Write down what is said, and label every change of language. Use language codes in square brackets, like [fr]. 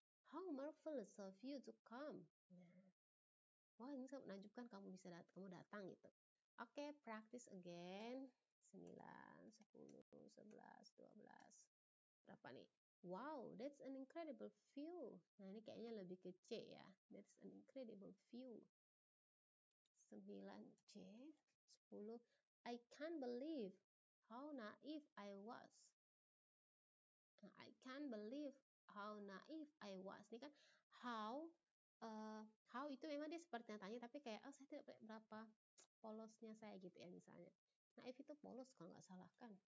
[en] How marvelous of you to come. Nah. [id] Wah, ini sangat menakjubkan kamu bisa kamu datang gitu. [en] Oke, practice again. 9, 10, 11, 12. [id] Berapa nih? [en] Wow, that's an incredible view. [id] Nah, ini kayaknya lebih ke C ya. [en] That's an incredible view. 9C. 10. I can't believe how naive I was. Nah, I can't believe how naive I was. [id] Ini kan how itu memang dia seperti tanya tapi kayak saya tidak berapa polosnya saya gitu ya misalnya. Naif itu polos kalau nggak salah kan.